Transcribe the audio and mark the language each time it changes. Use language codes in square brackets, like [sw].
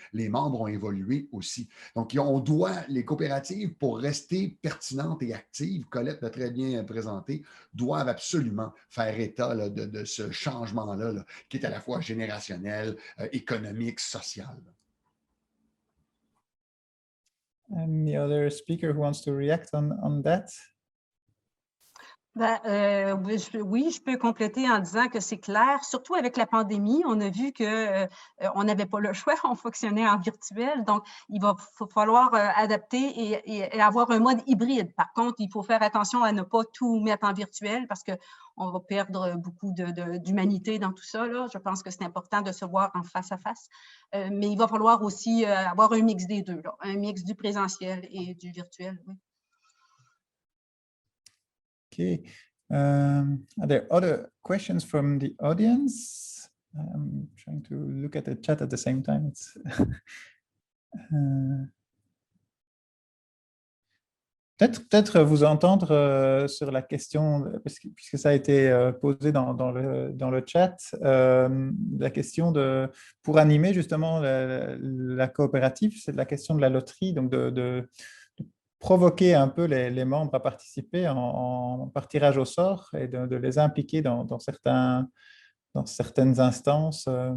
[fr] Les membres ont évolué aussi. Donc, les coopératives, pour rester pertinentes et actives, Colette l'a très bien présenté, doivent absolument faire état là, de ce changement-là, là, qui est à la fois générationnel, économique, social. [en] Any other speaker who wants to react on that? [fr] Oui, je peux compléter en disant que c'est clair, surtout avec la pandémie, on a vu que on n'avait pas le choix, on fonctionnait en virtuel, donc il va falloir adapter et avoir un mode hybride. Par contre, il faut faire attention à ne pas tout mettre en virtuel parce qu'on va perdre beaucoup d'humanité dans tout ça, là. Je pense que c'est important de se voir en face à face, mais il va falloir aussi avoir un mix des deux, là, un mix du présentiel et du virtuel, oui. [en] Okay. Are there other questions from the audience? I'm trying to look at the chat at the same time. [fr] It's peut-être vous entendre sur la question, puisque ça a été posé dans le chat, la question pour animer justement la coopérative, c'est la question de la loterie, donc de provoquer un peu les membres à participer par tirage au sort et de les impliquer dans certaines instances.